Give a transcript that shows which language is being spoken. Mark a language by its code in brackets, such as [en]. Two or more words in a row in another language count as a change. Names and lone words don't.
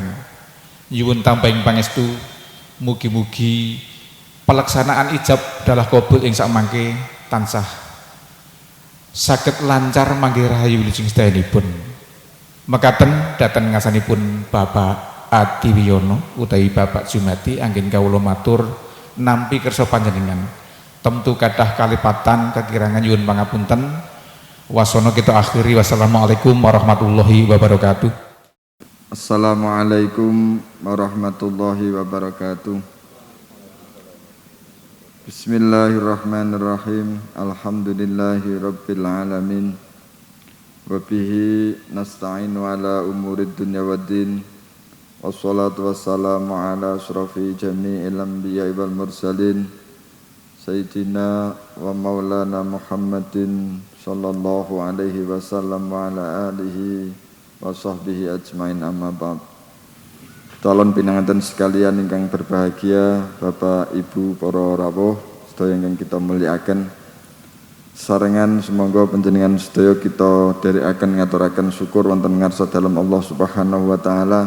[jv] Nyuwun tampahing pangestu mugi-mugi pelaksanaan ijab dalah qabul ing sakmangke tansah saged lancar manggih rahayu wilujeng sedayanipun. Mekaten dateng ngasanipun Bapak Adiwiyono utawi Bapak Jumadi anggen kawula matur nampi kersa panjenengan. Temtu kathah kalipatan kekirangan nyuwun pangapunten Wasono kita akhiri. [ar] والسلام عليكم ورحمة الله وبركاته. السلام عليكم ورحمة الله وبركاته. بسم الله الرحمن الرحيم. الحمد لله رب العالمين. وبه نستعين على أمور الدنيا والدين. والصلاة والسلام على أشرف جميع الأنبياء والمرسلين سيدنا ومولانا محمد صلى الله عليه وسلم وعلى آله وصحبه أجمعين أما بعد. [jv] Calon pinanganten sekalian ingkang berbahagia, Bapak Ibu para rawuh sedaya ingkang kita mulyakaken. Sarengan semoga panjenengan sedaya kita dherekaken ngaturaken syukur wonten ngarsa dalem Allah [ar] سبحانه وتعالى.